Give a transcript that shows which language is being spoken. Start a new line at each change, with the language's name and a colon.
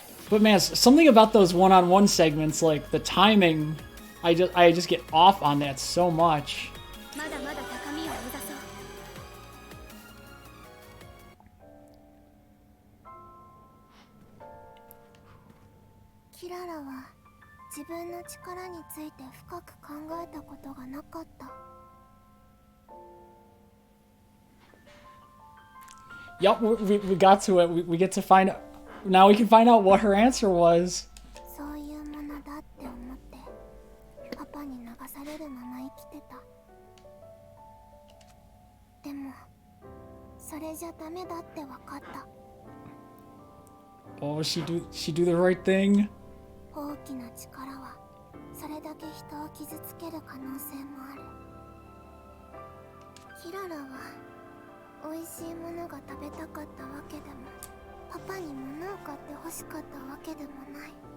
English: But man, something about those one-on-one segments, like the timing, I just get off on that so much.
Japanese: まだまだ高みを目指そう。キララは自分の力について深く考えたことがなかった。
English: Yup, we got to it. We get to find out. Now we can find out what her answer was.
Japanese: そういうものだって思ってパパに流されるまま生きてた。でもそれじゃダメだって分かった。
English: Oh, she do the right thing?
Japanese: 大きな力はそれだけ人を傷つける可能性もある。キララは美味しいものが食べたかったわけでもパパに物を買って欲しかったわけでもない。